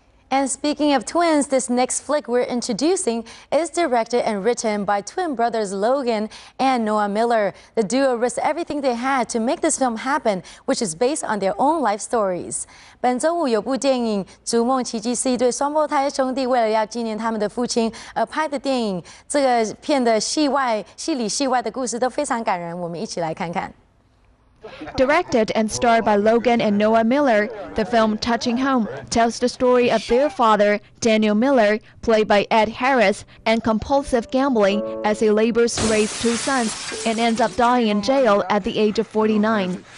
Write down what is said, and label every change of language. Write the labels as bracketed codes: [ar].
[en] And speaking of twins, this next flick we're introducing is directed and written by twin brothers Logan and Noah Miller. The duo risked everything they had to make this film happen, which is based on their own life stories. [zh] 本周五有部电影《逐梦奇迹》是一对双胞胎兄弟为了要纪念他们的父亲而拍的电影。这个片的戏里戏外的故事都非常感人，我们一起来看看。 [en] Directed and starred by Logan and Noah Miller, the film Touching Home tells the story of their father, Daniel Miller, played by Ed Harris, and compulsive gambling as he labors to raise two sons and ends up dying in jail at the age of 49.